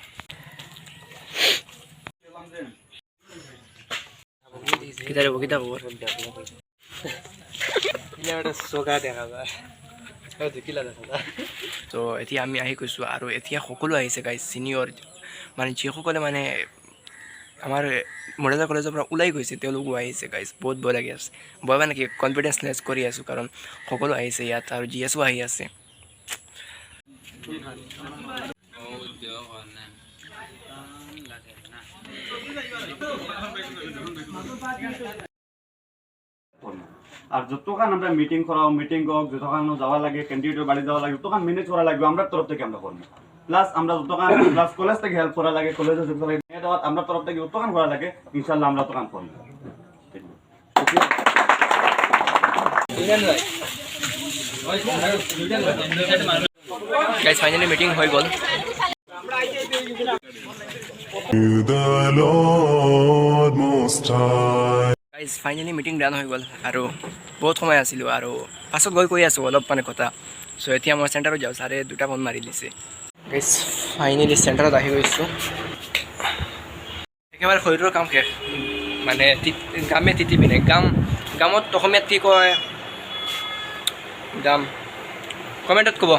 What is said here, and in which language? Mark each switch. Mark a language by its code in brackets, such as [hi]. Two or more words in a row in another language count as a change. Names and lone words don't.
[as] তো এতিয়া আমি আহি গৈছোঁ আৰু এতিয়া সকলো আহিছে গাইজ, ছিনিয়ৰ মানে যিসকলে মানে আমাৰ মুৰাজাৰ কলেজৰ পৰা ওলাই গৈছে তেওঁলোকো আহিছে গাইজ। বহুত ভয় লাগি আছে, ভয় মানে কি [en] confidence less [as] কৰি আছোঁ কাৰণ সকলো আহিছে ইয়াত আৰু GSও আহি আছে। [bn] আর যতক্ষণ আমরা মিটিং করাও মিটিং হোক যতক্ষণ যাওয়া লাগে ক্যান্ডিডেটের বাড়ি যাওয়া লাগে যতক্ষণ ম্যানেজ করা লাগবে আমরা তরফ থেকে আমরা করবো। প্লাস আমরা যতক্ষণ [en] plus college [bn] থেকে হেল্প করা লাগে কলেজে যত লাগে আমরা তরফ থেকে যতক্ষণ করা লাগে ইনশাআল্লাহ আমরা ততক্ষণ করবো। [en] guys finally meeting [as] হৈ গ'ল। [en] guys finally meeting done [as] হৈ গ'ল আৰু বহুত সময় আছিলোঁ আৰু পাছত গৈ কৈ আছোঁ অলপ মানে কথা। চ' এতিয়া মই চেণ্টাৰত যাওঁ, ছাৰে দুটা ফোন মাৰি দিছে। [en] guys finally [as] চেণ্টাৰত আহি গৈছোঁ, একেবাৰে শৰীৰৰ কাম শেষ মানে গামে তিতি পিনে গামত অসমীয়াত কি কয় গাম কমেণ্টত ক'ব।